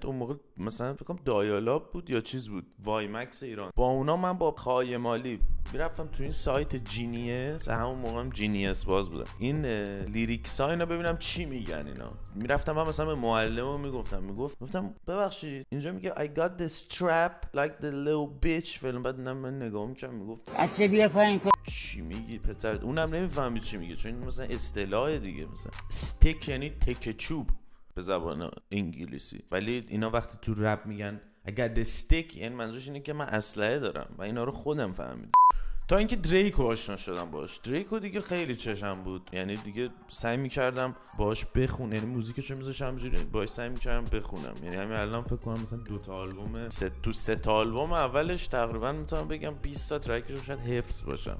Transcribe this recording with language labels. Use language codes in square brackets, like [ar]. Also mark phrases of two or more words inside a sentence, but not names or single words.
[fa] اون موقع مثلا فکر کنم دایالاب بود یا چیز بود، وای مکس ایران. با اونا من با خای مالی میرفتم تو این سایت جینیس، همون موقع هم جینیس باز بودم، این لیریکس ها اینا ببینم چی میگن اینا. میرفتم من مثلا به معلمم میگفتم ببخشید اینجا میگه [en] I got this trap like the little bitch [fa] فلان. بعد من نگاه میکردم، میگفت بچه بیا پایین چی میگی پسر؟ اونم نمیفهمید چی میگه، چون این مثلا اصطلاح دیگه، مثلا استیک یعنی تکه چوب به زبان انگلیسی، ولی اینا وقتی تو رپ میگن [en] I got the stick [fa] یعنی منظورش اینه که من اسلحه دارم، و اینا رو خودم فهمیدم. تا اینکه دریکو آشنا شدم باش. دریکو دیگه خیلی چشم بود، یعنی دیگه سعی میکردم باش بخونم، یعنی موزیکشو میذاشم همینجوری باش سعی میکردم بخونم. یعنی همین الان فکر کنم مثلا 2 تا آلبوم، سه تا آلبوم اولش تقریبا میتونم بگم 20 تا ترکش شاید حفظ باشم.